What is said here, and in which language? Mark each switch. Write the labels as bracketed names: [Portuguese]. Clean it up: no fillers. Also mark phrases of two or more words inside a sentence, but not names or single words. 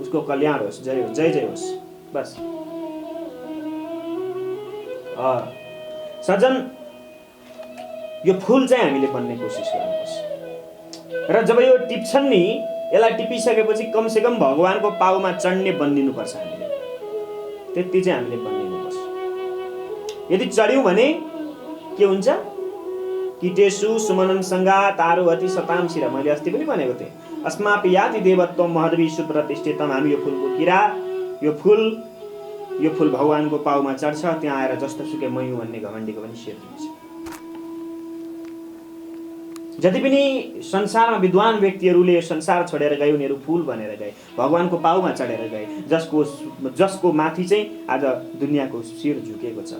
[Nepali] उसको कल्याण होस्, जय होस्, जय जय होस्, बस। सज्जन, यो फुल चाहिँ हामीले बन्ने कोसिस गर्नुपर्छ र जब यो टिप्छन् नि, यसलाई टिपिसकेपछि कमसेकम भगवानको पाउमा चढ्ने बनिनुपर्छ हामीले। त्यति चाहिँ हामीले बनिनुपर्छ। यदि चढ्यौँ भने के हुन्छ? [Sanskrit] किटेषु सुमनं संगा तारुहति सताम शिर। [Nepali] मैले अस्ति पनि भनेको थिएँ, [Sanskrit] अस्मापि याति देवत्व महद्वी सुप्रतिष्ठितम। [Nepali] हामी यो फुलको किरा, यो फुल भगवानको पाउमा चढ्छ, त्यहाँ आएर जस्तो सुकै मै हुँ भन्ने घमण्डीको पनि शिर दिन्छ। जति पनि संसारमा विद्वान व्यक्तिहरूले संसार छोडेर गए उनीहरू फूल बनेर गए, भगवानको पाउमा चढेर गए, जसको माथि चाहिँ आज दुनियाँको शिर झुकेको छ।